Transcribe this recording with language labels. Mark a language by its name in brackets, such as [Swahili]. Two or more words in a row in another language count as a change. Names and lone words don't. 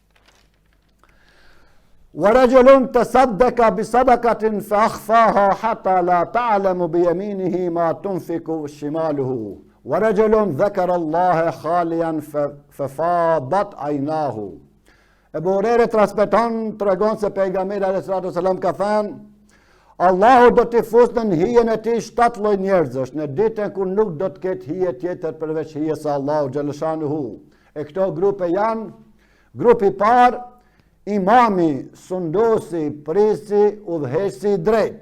[Arabic] ورجل تصدق بصدقة فأخفاها حتى لا تعلم بيمينه ما تنفق شماله ورجل ذكر الله خاليا ففاضت عيناه. [Albanian] Ebu Hurajra transmeton, tregon se pejgamberi [Arabic] عليه الصلاة والسلام [Albanian] ka thënë, Allahu do t'i fusë në hijen e tij 7 lloj njerëzsh, në ditën kur nuk do të ketë hije tjetër përveç hijes së Allahu xhaleshanuhu. E këto grupe janë grupi i parë, imami, sunduesi, prisi, udhëheqësi i drejtë.